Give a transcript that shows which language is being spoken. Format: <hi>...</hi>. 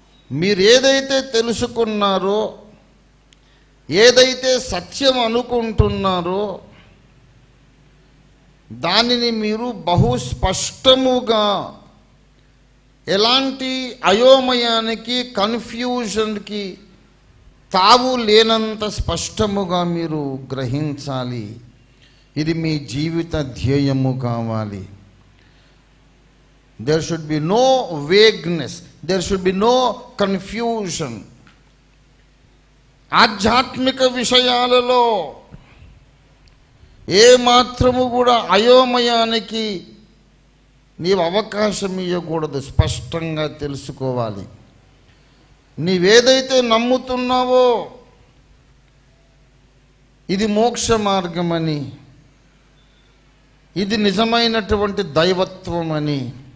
<te>మీరు ఏదైతే తెలుసుకున్నారో, ఏదైతే సత్యం అనుకుంటున్నారో దానిని మీరు బహు స్పష్టముగా, ఎలాంటి అయోమయానికి, కన్ఫ్యూజన్కి తావు లేనంత స్పష్టముగా మీరు గ్రహించాలి. ఇది మీ జీవిత ధ్యేయము కావాలి.</te> <en>There should be no vagueness. There should be no confusion.</en> <te>ఆధ్యాత్మిక విషయాలలో ఏ మాత్రము కూడా అయోమయానికి నీవు అవకాశం ఇవ్వకూడదు. స్పష్టంగా తెలుసుకోవాలి. నీవేదైతే నమ్ముతున్నావో ఇది మోక్ష మార్గమని, ఇది నిజమైనటువంటి దైవత్వం అని,</te>